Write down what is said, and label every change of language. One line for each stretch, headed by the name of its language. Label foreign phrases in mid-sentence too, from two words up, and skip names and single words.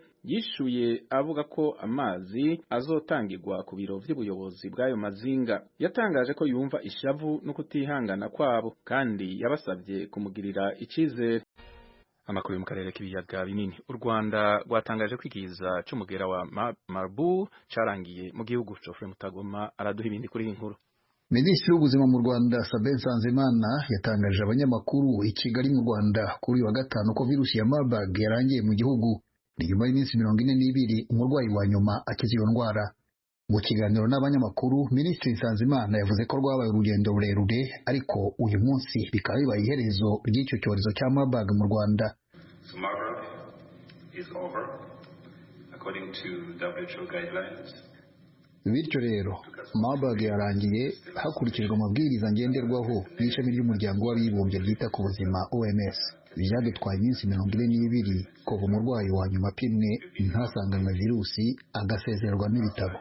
Rundi: Yishuye avuga ko amazi azotangirwa ku biro vy'ubuyobozi bw'ayo mazinga. Yatangaje ko yumva ishavu no kutihangana kwabo kandi yabasabye kumugirira icizere. Amakuru yo mu karere k'ibiyaga binini. U Rwanda rwatangaje kwikiza c'umugera wa Marburg carangiye mu gihugu. Geoffrey Mutagoma araduha ibindi kuri iyi nkuru.
Kinyarwanda: Minisitiri w'ubuzima mu Rwanda Sabin Nsanzimana yatangaje abanyamakuru i Kigali mu Rwanda kuri wa gatanu ko virusi ya Marburg yarangiye mu gihugu. Ni nyuma y'iminsi 42 umurwayi wa nyuma akize iyo ndwara. Mu kiganiro n'abanyamakuru, Minisitiri Nsanzimana yavuze ko rwabaye urugendo rurerure ariko uyu munsi bikaba bibaye iherezo ry'icyo cyorezo cya Marburg mu Rwanda.
English: So Marburg is over according to WHO guidelines.
Kinyarwanda: Bityo rero Marburg yarangiye hakurikijwe amabwiriza ngenderwaho y'ishami ry'umuryango w'abibumbye ryita ku buzima OMS. Byadutwaye iminsi 42 kuva umurwayi wa nyuma apimwe ntasanganwe virusi agasezererwa n'ibitabo.